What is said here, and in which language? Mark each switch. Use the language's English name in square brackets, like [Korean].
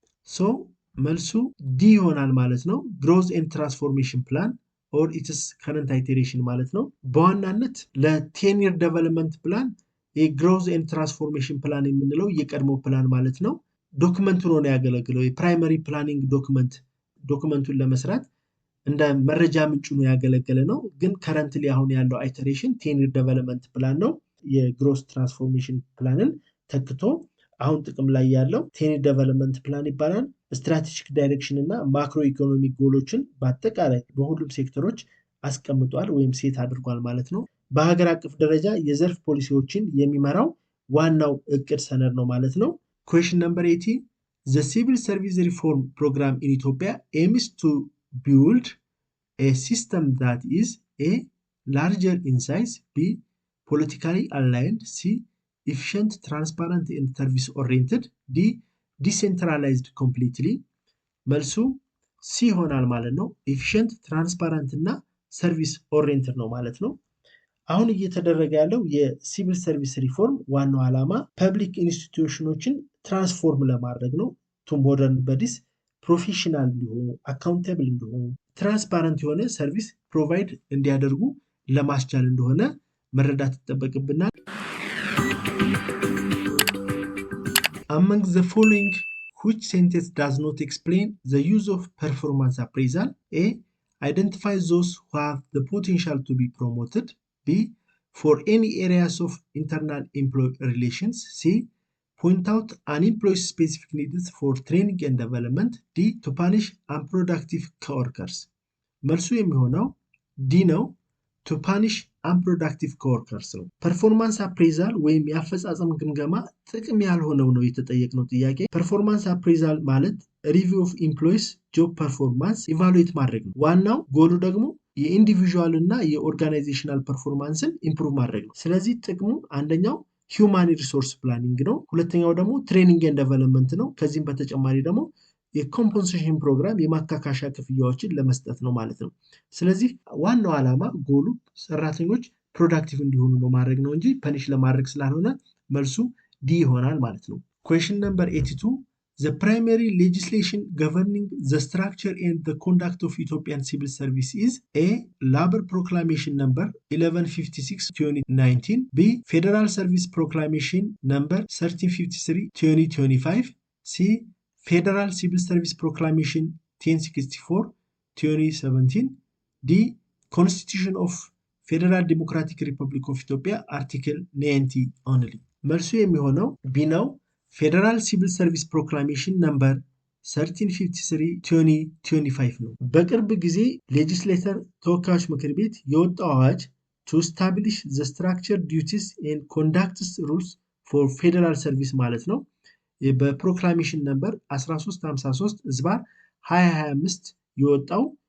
[Amharic] So መልሱ ዲ ይሆናል ማለት ነው። [English] growth and transformation plan or it is current iteration [Amharic] ማለት ነው። በዋናነት ለ10 year development plan የgrowth and transformation plan የምንለው የቀድሞ ፕላን ማለት ነው። ዶክመንቱ ነው ያገለግለው የፕራይመሪ ፕላኒንግ ዶክመንቱን ለመስራት እንደ መረጃ ምንጭ ነው ያገለገለ ነው። ግን ከረንትሊ አሁን ያለው አይተሬሽን 10 year development plan ነው። የግሮስ ትራንስፎርሜሽን ፕላንን ተክቶ አሁን ጥቅም ላይ ያለው 10 year development plan ይባላል። ስትራቴጂክ ዳይሬክሽን እና ማክሮ ኢኮኖሚክ ጎሎችን በአጠቃላይ በሁሉም ሴክተሮች አስቀምጧል ወይም ሴት አድርጓል ማለት ነው። በሀገር አቀፍ ደረጃ የዘርፍ ፖሊሲዎችን የሚመራው ዋናው እቅድ ሰነድ ነው ማለት ነው። [English] Question number 80. The civil service reform program in Ethiopia aims to build a system that is A. larger in size. B. politically aligned. C. efficient, transparent and service oriented. D. decentralized completely. [Amharic] መልሱ ሲ ይሆናል ማለት ነው። [English] efficient, transparent [Amharic] እና [English] service oriented [Amharic] ነው ማለት ነው። አሁን እየተደረገ ያለው የሲቪል ሰርቪስ ሪፎርም ዋናው ዓላማ ፐብሊክ ኢንስቲትዩሽኖችን ትራንስፎርም ለማድረግ ነው። ቱ ሞደርን በዲስ ፕሮፌሽናል እንዲሆኑ፣ አካውንታብል እንዲሆኑ፣ ትራንስፓረንት የሆነ ሰርቪስ ፕሮቫይድ እንዲያደርጉ ለማስቻል እንደሆነ መረዳት ይጠበቅብናል። [English] among the following which sentence does not explain the use of performance appraisal? A. Identify those who have the potential to be promoted. B. For any areas of internal employee relations. C. Point out an employee's specific needs for training and development. D. To punish unproductive coworkers. [Amharic] መልሱ የሚሆነው ዲ ነው። [English] to punish unproductive coworkers [Amharic] ነው። ፐርፎርማንስ አፕሬዛል ወይም የአፈጻጸም ግምገማ ጥቅም ያልሆነው ነው የተጠየቅነው ጥያቄ። ፐርፎርማንስ አፕሬዛል ማለት ሪቪው ኦፍ ኢምፕሎይስ ጆብ ፐርፎርማንስ ኢቫሉዌት ማድረግ ነው። ዋናው ጎሉ ደግሞ የኢንዲቪዥዋል እና የኦርጋናይዜሽናል ፐርፎርማንስን ኢምፕሩቭ ማድረግ ነው። ስለዚህ ጥቅሙ አንደኛው ሂውማን ሪሶርስ ፕላኒንግ ነው። ሁለተኛው ደግሞ ትሬኒንግ ኤንድ ዴቨሎፕመንት ነው። ከዚህም በተጨማሪ ደግሞ የኮምፐንሴሽን ፕሮግራም የማካካሻ ክፍያዎችን ለመስጠት ነው ማለት ነው። ስለዚህ ዋናው ዓላማ ጎሉ ሰራተኞች ፕሮዳክቲቭ እንዲሆኑ ነው ማድረግ ነው እንጂ ፐኒሽ ለማድረግ ስላልሆነ መልሱ ዲ ይሆናል ማለት ነው። [English] Question number 82. The primary legislation governing the structure and the conduct of Ethiopian civil service is A. Labor Proclamation number 1156/2019. B. Federal Service Proclamation number 1353/2025. C. Federal Civil Service Proclamation 1064/2017. D. Constitution of Federal Democratic Republic of Ethiopia Article 90 only. [Amharic] መልሱ የሚሆነው ቢ ነው። ፌደራል ሲቪል ሰርቪስ ፕሮክላሜሽን ነምበር 1353/2025 ነው። በቅርብ ጊዜ ሌጅስሌተር ተወካዮች ምክር ቤት የወጣው አዋጅ [English] to establish the structure, duties and conducts rules for federal service [Amharic] ማለት ነው። በፕሮክላሜሽን ነምበር 1353/2025 የወጣው